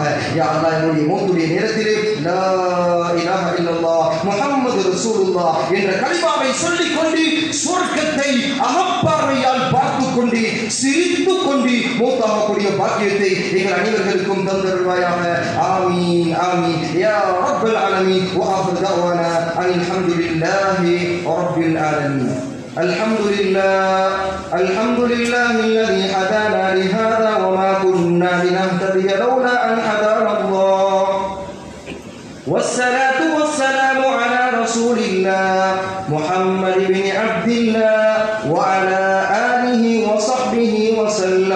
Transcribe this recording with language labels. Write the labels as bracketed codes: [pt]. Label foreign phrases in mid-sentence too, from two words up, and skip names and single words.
[ta] யா அல்லாஹ், என்னுடைய மௌத்துடைய நேரத்திலே [ar] لا إله إلا الله محمد رسول الله [ta] என்ற கலிமாவை சொல்லிக் கொண்டு சொர்க்கத்தை அகப்பார்வையால் பார்த்துக் கொண்டு சிரித்துக் கொண்டு மௌத்தாகக்கூடிய பாக்கியத்தை எங்கள் அனைவர்களுக்கும் தந்தருள்வாயாக. [ar] آمين آمين يا رب العالمين. وآخر دعوانا الحمد لله رب العالمين. الحمد لله الذي هدانا لهذا وما كنا لنهتدي لولا أن هدانا الله. والصلاة والسلام على رسول الله محمد بن عبد الله وعلى آله وصحبه وسلم.